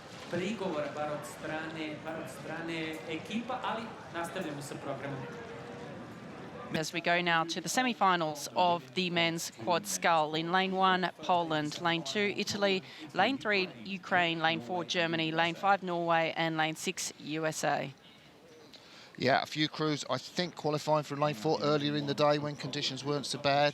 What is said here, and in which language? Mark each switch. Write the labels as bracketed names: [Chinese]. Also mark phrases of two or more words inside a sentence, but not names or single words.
[Serbian] prigovora, bar od strane ekipa, ali nastavljamo sa programom. [English] As we go now to the semi-finals of the men's quad scull. In lane 1, Poland, lane 2, Italy, lane 3, Ukraine, lane 4, Germany, lane 5, Norway, and lane 6, USA. Yeah, a few crews, I think, qualifying from lane 4 earlier in the day when conditions weren't so bad.